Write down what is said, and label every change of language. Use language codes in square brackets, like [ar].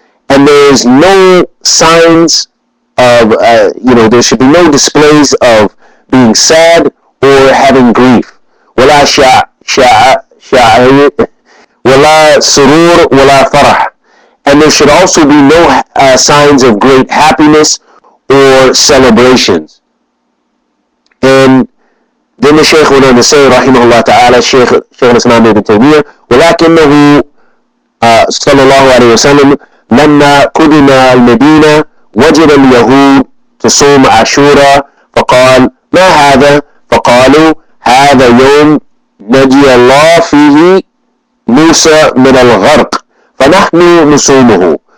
[en] And there is no signs of, there should be no displays of being sad or having grief. [ar] ولا شعائر ولا سرور ولا فرح. [en] And there should also be no signs of great happiness or celebrations. And then the Shaykh went on to say, rahimahullah ta'ala, Shaykh al-Islam Ibn Taymiyyah, [ar] ولكنه صلى الله عليه وسلم لما قدم المدينة وجد اليهود تصوم عاشوراء فقال ما هذا؟ فقالوا هذا يوم نجي الله فيه موسى من الغرق فنحن نصومه.